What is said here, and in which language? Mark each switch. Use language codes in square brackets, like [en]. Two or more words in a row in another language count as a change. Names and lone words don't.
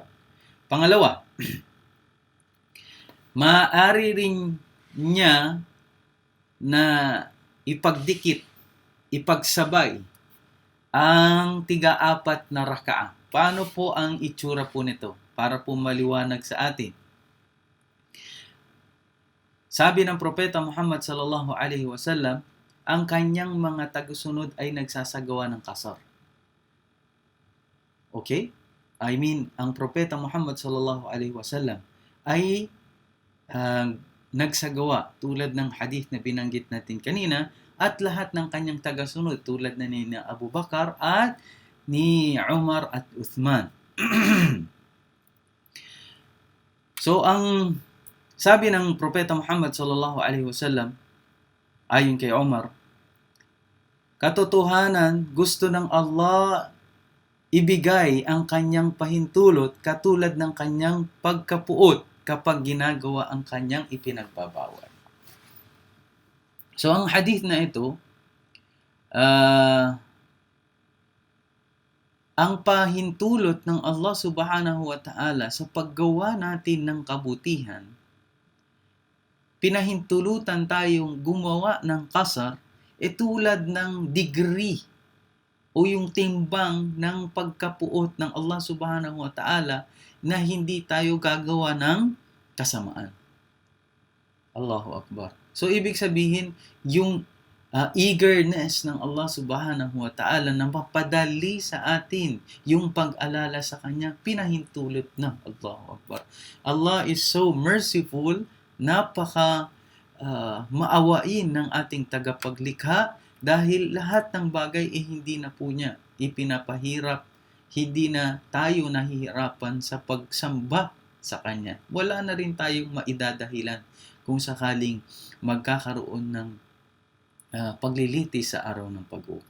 [tl] Pangalawa, maaari rin niya na ipagdikit, ipagsabay ang 4 na rakaah. Paano po ang itsura po nito? Para po maliwanag sa atin. Sabi ng Propeta Muhammad [ar] صلى الله عليه وسلم, [tl] ang kanyang mga tagusunod ay nagsasagawa ng kasar. [en] Okay? I mean, [tl] ang Propeta Muhammad [ar] صلى الله عليه وسلم [tl] ay nagsagawa tulad ng hadith na binanggit natin kanina, at lahat ng kanyang tagasunod tulad na ni Abu Bakar at ni Umar at Uthman. So, ang sabi ng Propeta Muhammad [ar] صلى الله عليه وسلم [tl] ayon kay Umar, katotohanan, gusto ng Allah ibigay ang kanyang pahintulot katulad ng kanyang pagkapuot kapag ginagawa ang kanyang ipinagbabawal. So, ang hadith na ito, ang pahintulot ng Allah [ar] سبحانه وتعالى [tl] sa paggawa natin ng kabutihan, pinahintulutan tayong gumawa ng kasar, tulad ng degree o yung timbang ng pagkapuot ng Allah [ar] سبحانه وتعالى [tl] na hindi tayo gagawa ng kasamaan. [ar] الله أكبر. [tl] So, ibig sabihin, yung eagerness ng Allah [ar] سبحانه وتعالى [tl] na mapadali sa atin yung pag-alala sa Kanya, pinahintulot na. [ar] الله أكبر. [en] Allah is so merciful, [tl] napaka maawain ng ating tagapaglikha dahil lahat ng bagay hindi na po niya ipinapahirap, hindi na tayo nahihirapan sa pagsamba sa Kanya. Wala na rin tayong maidadahilan kung sakaling magkakaroon ng paglilitis sa araw ng pag-ukom.